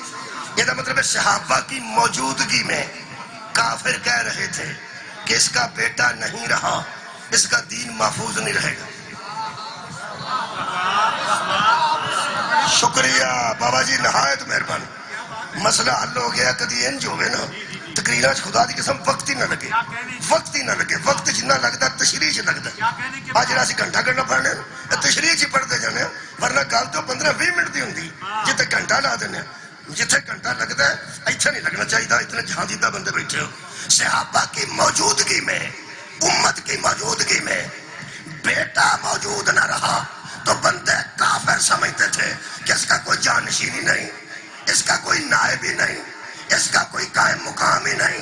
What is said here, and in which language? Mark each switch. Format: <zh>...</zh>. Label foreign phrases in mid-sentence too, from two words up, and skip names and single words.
<ur>یہ مطلب ہے صحابہ کی موجودگی میں کافر کہہ رہے تھے کہ اس کا بیٹا نہیں رہا، اس کا دین محفوظ نہیں رہے گا. شکریہ بابا جی، نہایت مہربانی. مسئلہ حل ہو گیا.</ur> <pa>کدی انج ہوئے نا تقریرات خدا دی قسم وقت ہی نہ لگے، وقت ہی نہ لگے. وقت جنہ لگتا تشریح چ لگتا. آج جڑا اسی گھنٹہ گھنٹہ پڑھنے تشریح چ پڑھتے جانے، ورنہ گل تو 15-20 منٹ دی ہوندی جتے گھنٹہ لا دینے. جتھے گھنٹہ لگتا ہے ایتھے نہیں لگنا چاہیے. اتنے جہاندیدہ بندے بیٹھے ہو.</pa> <ur>صحابہ کی موجودگی میں، امت کی موجودگی میں بیٹا موجود نہ رہا تو بندے کافر سمجھتے تھے کہ اس کا کوئی جانشین ہی نہیں، اس کا کوئی نائب ہی نہیں، اس کا کوئی قائم مقام ہی نہیں.</ur>